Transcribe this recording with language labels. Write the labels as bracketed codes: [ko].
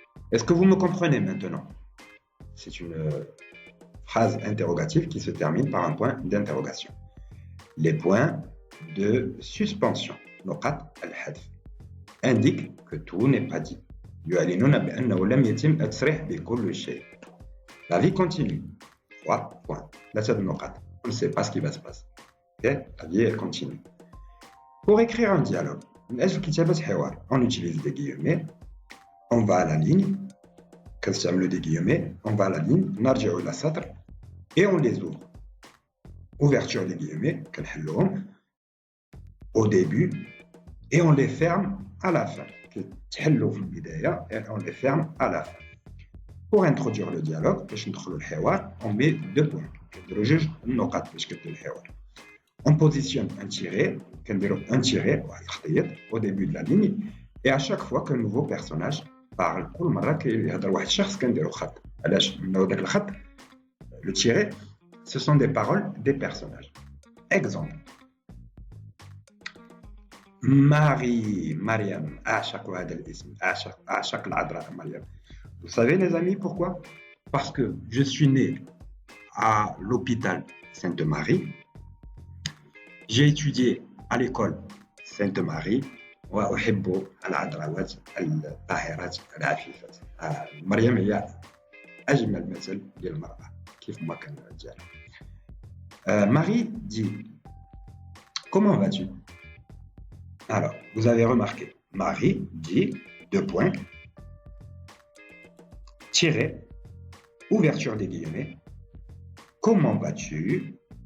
[fr] Est-ce que vous me comprenez maintenant? C'est une phrase interrogative qui se termine par un point d'interrogation. Les points de suspension, [ar] نقاط الحذف, [fr] indiquent que tout n'est pas dit. [ar] يعلنون بأنه لم يتم التصريح بكل شيء. [fr] La vie continue. 3 points. [ar] ثلاثة نقاط. [fr] On ne sait pas ce qui va se passer. Okay? La vie elle continue. Pour écrire un dialogue, [ar] من أجل كتابة حوار, [fr] on utilise des guillemets. On va à la ligne, [ar] كنستعملوا [fr] des guillemets, on va à la ligne, [ar] نرجع إلى سطر [fr] et on les ouvre. Ouverture des guillemets, [ar] كنحلوهم [fr] au début et on les ferme à la fin. [ar] كتحلوا في البداية [fr] et on les ferme à la fin. Pour introduire le dialogue, [ar] باش ندخلوا الحوار, [fr] on met 2 points. [ar] كنديروا جوج النقط باش كتبدا الحوار. [fr] On positionne un tiret, [ar] كنديروا [fr] un tiret [ar] واحد الخطيط [fr] au début de la ligne et à chaque fois qu'un nouveau personnage parle, [ar] كل مرة كيهضر واحد الشخص كنديروا خط. علاش؟ لأنه داك الخط [fr] le tiret, ce sont des paroles des personnages. Exemple. [ar] Mariam, أعشق هذا الاسم, أعشق العذراء مريم. [fr] Vous savez les amis pourquoi? Parce que je suis né à l'hôpital Sainte-Marie. J'ai étudié à l'école Sainte-Marie. [ar] وأحب العذراوات الطاهرات العفيفات. مريم هي أجمل مثل للمرأة كيف ما كان الرجال. [fr] Marie dit comment vas-tu? Alors, vous avez remarqué, Marie dit 2 points, tiret, ouverture des guillemets, comment vas-tu?